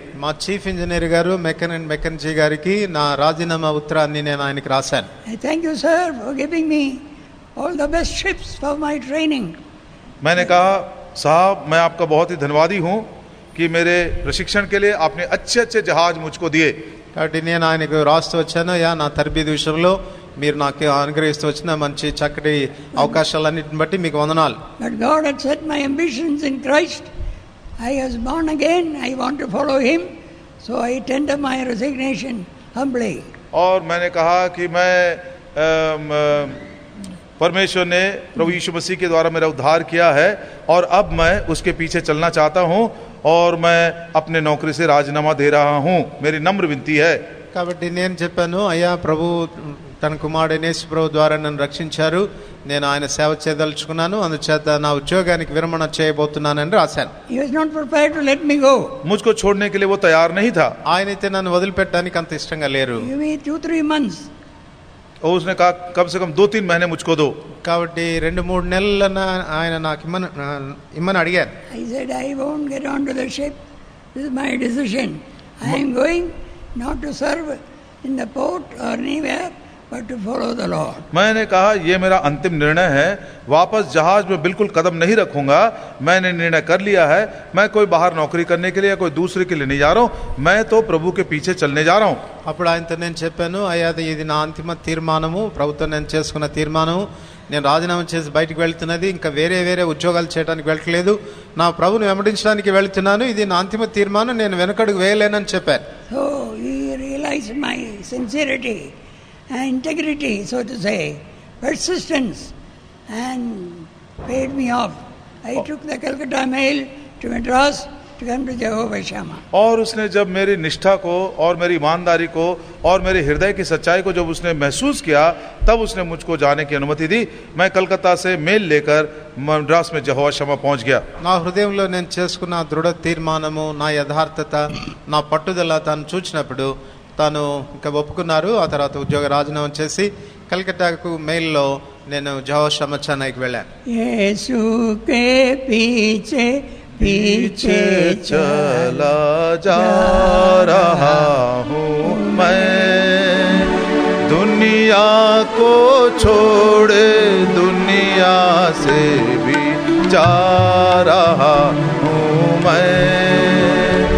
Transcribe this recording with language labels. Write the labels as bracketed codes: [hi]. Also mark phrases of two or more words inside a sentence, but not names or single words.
[te] మా [en] chief engineer [te] గారు మెకన్ మెకన్జీ గారికి నా రాజీనామా ఉత్తరాన్ని నేను ఆయనకి రాశాను. [en] I thank you, sir, for giving me all the best ships for my training. [hi] मैंने कहा, साहब मैं आपका बहुत ही धन्यवादी हूँ कि मेरे प्रशिक्षण के लिए आपने अच्छे अच्छे जहाज मुझको दिए. [te] కాబట్టి నేను ఆయనకు రాస్తూ వచ్చాను, యా నా తరబేదు విషయంలో మీరు నాకు అనుగ్రహిస్తూ వచ్చిన మంచి చక్కటి అవకాశాలన్నిటిని బట్టి మీకు వందనాలు. [en] But God had set my ambitions in Christ. I was born again. I want to follow Him. So I tender my resignation humbly. [hi] और मैंने कहा कि मैं परमेश्वर ने प्रभु यीशु मसीह के द्वारा मेरा उद्धार किया है और अब मैं उसके पीछे चलना चाहता हूँ और मैं अपने नौकरी से राजीनामा दे रहा हूँ. मेरी नम्र विनती है. [te] కాబట్టి నేను చెప్పాను, అయ్యా ప్రభు తన కుమారుడైన యేసు ప్రభు ద్వారా నన్ను రక్షించారు, నేను ఆయన సేవ చేయదలుచుకున్నాను, అందుచేత నా ఉద్యోగానికి విరమణ చేయబోతున్నానని రాశాను. [en] He was not prepared to let me go. [hi] मुझको छोड़ने के लिए वो तैयार नहीं था. [te] ఆయనైతే నన్ను వదిలిపెట్టడానికి అంత ఇష్టంగా లేరు. [en] Give me 2-3 months. [hi] और उसने कहा कम से कम 2-3 महीने मुझको दो. [te] కాబట్టి 2-3 నెలలన ఆయన నాకు ఇమ్మని అడిగారు. [en] I said, I won't get onto the ship. This is my decision. I am going not to serve in the port or anywhere, but to follow the Lord. [hi] मैंने कहा ये मेरा अंतिम निर्णय है, वापस जहाज में बिल्कुल कदम नहीं रखूंगा. मैंने निर्णय कर लिया है, मैं कोई बाहर नौकरी करने के लिए कोई दूसरे के लिए नहीं जा रहा हूँ, मैं तो प्रभु के पीछे चलने जा रहा हूँ. [te] అప్పుడు ఆయనతో నేను చెప్పాను, అయ్యా ఇది నా అంతిమ తీర్మానము, ప్రభుత్వం నేను చేసుకున్న తీర్మానము, నేను రాజీనామా చేసి బయటకు వెళ్తున్నది, ఇంకా వేరే వేరే ఉద్యోగాలు చేయడానికి వెళ్ళట్లేదు, నా ప్రభుని వెంబడించడానికి వెళ్తున్నాను, ఇది నా అంతిమ తీర్మానం, నేను వెనకడుగు వేయలేనని చెప్పాను. [en] So he realized my sincerity and integrity, so to say, persistence, and paid me off. I took the Calcutta mail to Madras to come to Jehovah Shammah. [hi] और उसने जब मेरी निष्ठा को और मेरी ईमानदारी को और मेरे हृदय की सच्चाई को जब उसने महसूस किया, तब उसने मुझको जाने की अनुमति दी. मैं कलकत्ता से मेल लेकर मद्रास में यहोवा शम्मा पहुंच गया. [te] నా హృదయంలో నేను చేసుకున్న దృఢ తీర్మానము, నా యథార్థత, నా పట్టుదల తాను చూచినప్పుడు తాను ఇంకా ఒప్పుకున్నారు. ఆ తర్వాత ఉద్యోగ రాజీనామా చేసి కలకత్తాకు మెయిల్లో నేను యెహోవా షమ్మా చెన్నైకి వెళ్ళాను. [hi] येसु के పీछे पीछे चला जा रहा हूँ मैं, दुनिया को छोड़े दुनिया से भी जा रहा हूँ मैं,